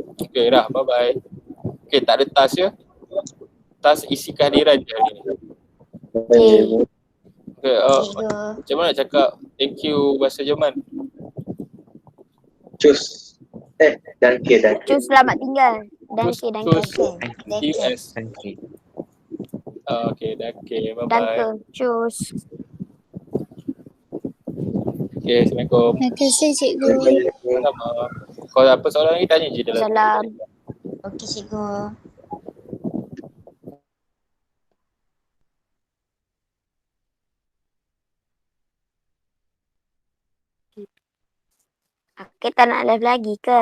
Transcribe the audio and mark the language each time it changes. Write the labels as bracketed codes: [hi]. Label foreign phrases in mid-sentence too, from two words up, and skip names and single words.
[ms] Okay dah, bye-bye. Okay, tak ada task ya? Task isi kehadiran je hari ni. Okay, Okay, cikgu. macam mana nak cakap [en] thank you [ms] bahasa Jerman? [de] Cus. Danke. [ms] Cus selamat tinggal. [de] Cus, Danke. cus. Danke. US. Danke. [en] Okay, danke. Bye-bye. [de] Danke. Cus. [ms] Okay, Assalamualaikum. Terima kasih cikgu. Sama. Kalau apa soalan lagi tanya je dalam. Salam. Okey cikgu. Kita tak nak live lagi ke?